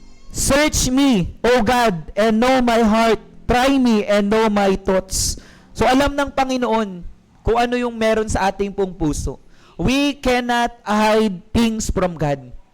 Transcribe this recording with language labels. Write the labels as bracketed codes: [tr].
[en] Search me, O God, and know my heart. Try me and know my thoughts. [tl] So alam ng Panginoon kung ano yung meron sa ating pong puso. [en] We cannot hide things from God.